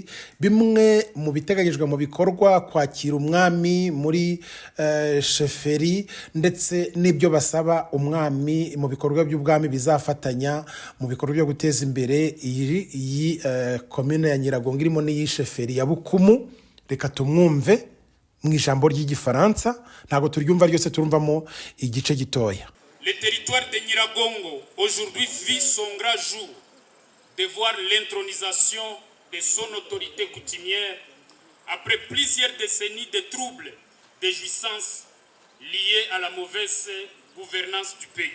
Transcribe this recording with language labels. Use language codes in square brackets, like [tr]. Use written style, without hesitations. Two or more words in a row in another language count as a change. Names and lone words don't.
[rw] Bimwe mu biteganyijwe mu bikorwa kwakira umwami muri sheferi, ndetse n'ibyo basaba umwami mu bikorwa by'ubwami bizafatanya mu bikorwa byo guteza imbere iyi commune ya Nyiragongo irimo n'iyi sheferi ya Bukumu. Reka tumwumve mu ijambo ry'igifaransa, ntabwo turyumva ryose, turumvamo igice gitoya. [fr] Le territoire de Nyiragongo aujourd'hui vit son grand jour de voir l'intronisation de son autorité coutumière après plusieurs décennies de troubles, de jouissances liées à la mauvaise gouvernance du pays.